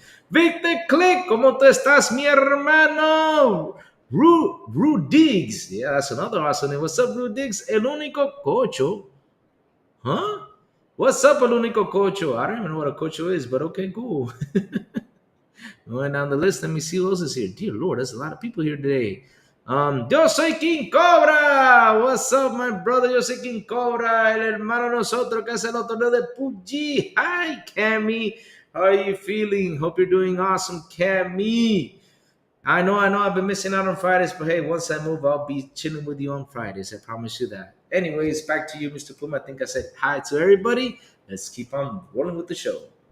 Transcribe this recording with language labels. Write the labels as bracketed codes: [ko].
[es] Victor Click, ¿cómo tú estás, mi hermano? Ru Diggs. [en] Yeah, that's another awesome name. What's up, Ru Diggs? [es] El único cocho. [en] Huh? What's up, [es] El único cocho? [en] I don't even know what a cocho is, but okay, cool. Going down the list, let me see who else is here. Dear Lord, there's a lot of people here today. [es] Yo soy King Cobra. [en] What's up, my brother? [es] Yo soy King Cobra, el hermano nosotros que hace el torneo de PUBG. [en] Hi, Cammy. How are you feeling? Hope you're doing awesome, Cammy. I know. I've been missing out on Fridays, but hey, once I move, I'll be chilling with you on Fridays. I promise you that. Anyways, back to you, Mr. Plume. I think I said hi to everybody. Let's keep on rolling with the show.